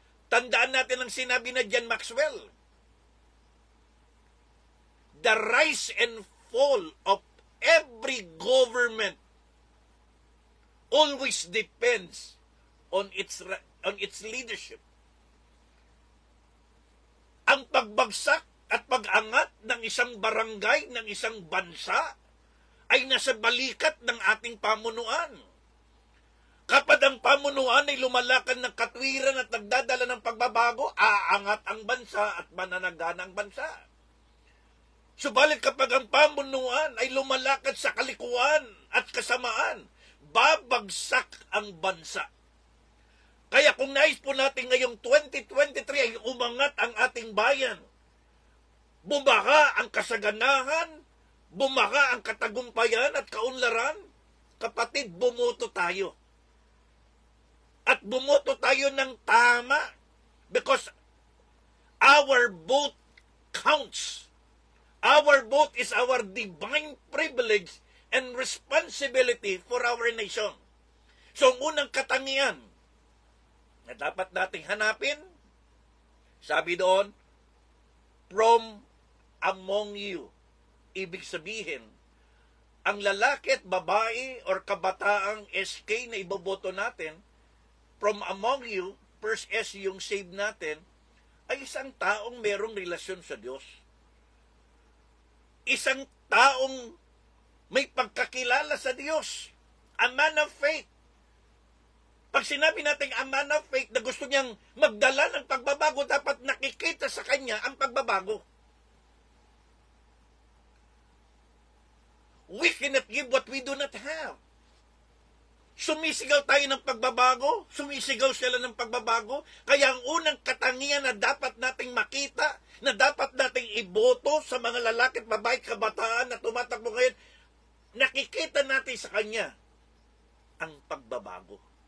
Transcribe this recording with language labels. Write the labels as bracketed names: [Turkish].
[Filipino] Tandaan natin ang sinabi na John Maxwell. [English] The rise and fall of every government always depends on its leadership. [Filipino] Ang pagbagsak at pag-angat ng isang barangay, ng isang bansa, ay nasa balikat ng ating pamunuan. Kapag ang pamunuan ay lumalakan ng katwiran at nagdadala ng pagbabago, aangat ang bansa at mananagana ang bansa. Subalit kapag ang pamunuan ay lumalakad sa kalikuan at kasamaan, babagsak ang bansa. Kaya kung nais po natin ngayong 2023 ay umangat ang ating bayan, bumaha ang kasaganahan, bumaha ang katagumpayan at kaunlaran, kapatid, bumoto tayo. At bumoto tayo ng tama [English] because our vote counts. Our vote is our divine privilege and responsibility for our nation. [Filipino] So, ang unang katangian na dapat nating hanapin, sabi doon, [English] from among you. [Filipino] Ibig sabihin, ang lalaki at babae or kabataang SK na iboboto natin, [English] from among you, [Filipino] first S yung save natin, ay isang taong merong relasyon sa Diyos. Isang taong may pagkakilala sa Diyos. [English] A man of faith. [Filipino] Pag sinabi natin [English] a man of faith [Filipino] na gusto niyang magdala ng pagbabago, dapat nakikita sa kanya ang pagbabago. [English] We cannot give what we do not have. [Filipino] Sumisigaw tayo ng pagbabago, sumisigaw sila ng pagbabago, kaya ang unang katangian na dapat nating makita, na dapat nating iboto sa mga lalaki at babae kabataan na tumatakbo ngayon, nakikita natin sa kanya ang pagbabago.